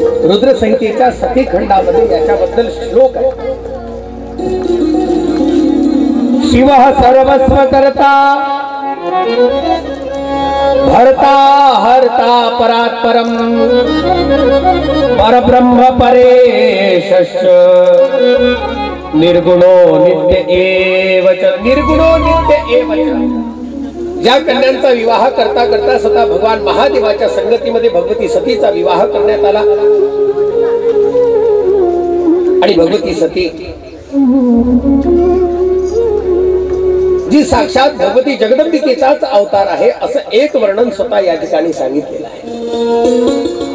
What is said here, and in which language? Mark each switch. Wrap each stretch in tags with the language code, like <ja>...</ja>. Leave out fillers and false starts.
<mr>रुद्र संहितेच्या सती खंडामध्ये याच्याबद्दल श्लोक आहे।</mr> <sa>शिव सर्वस्व करता भरता हरता परात्परम परब्रह्म परेशश्च निर्गुणो नित्य एव च। निर्गुणो नित्य एव च।</sa> <mr>ज्या कन्यांचा विवाह करता करता स्वतः भगवान महादेवाच्या संगतीमध्ये भगवती सतीचा विवाह करण्यात आला आणि भगवती सती जी साक्षात भगवती जगदंबिकेचाच अवतार आहे असं एक वर्णन स्वतः या ठिकाणी सांगितलेलं आहे।</mr>